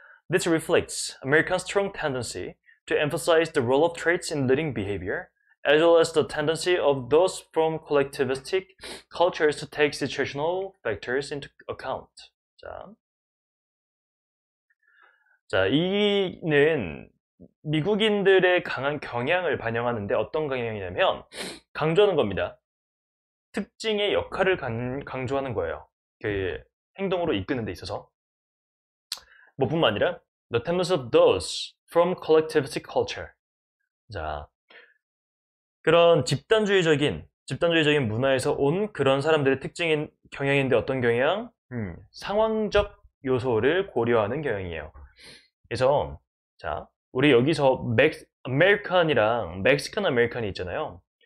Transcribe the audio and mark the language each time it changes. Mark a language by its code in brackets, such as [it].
[en] This reflects Americans' strong tendency to emphasize the role of traits in leading behavior, as well as the tendency of those from collectivistic cultures to take situational factors into account. [ko] 자, 이는 미국인들의 강한 경향을 반영하는데 어떤 경향이냐면 강조하는 겁니다. 특징의 역할을 강조하는 거예요. 그 행동으로 이끄는 데 있어서. 뭐뿐만 아니라 [en] the tendency of those from collectivistic culture. [ko] 자, 그런 집단주의적인 문화에서 온 그런 사람들의 특징인 경향인데 어떤 경향? 상황적 요소를 고려하는 경향이에요. 그래서 자, 우리 여기서 아메리칸이랑 멕시칸 아메리칸이 있잖아요.